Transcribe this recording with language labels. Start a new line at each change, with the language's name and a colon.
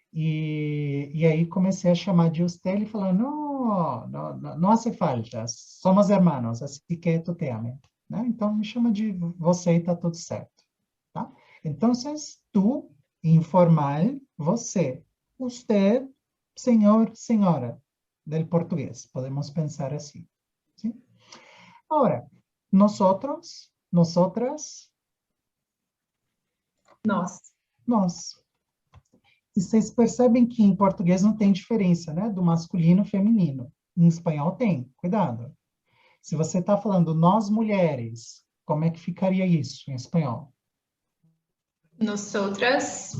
Portuguese: E aí comecei a chamar de usted, ele falou, não hace falta,
Spanish: somos hermanos, así que tu te ame.
Portuguese: Né? Então, me chama de você e tá tudo certo. Tá? Então, tu, informal, você. Usted, senhor, senhora, del português. Podemos pensar assim. ¿Sí?
Spanish: Ahora, nosotros, nosotras.
Portuguese: Nós. E vocês percebem que em português não tem diferença, né? Do masculino e feminino. Em espanhol tem, cuidado. Se você está falando nós mulheres, como é que ficaria isso em espanhol?
Spanish: Nosotras.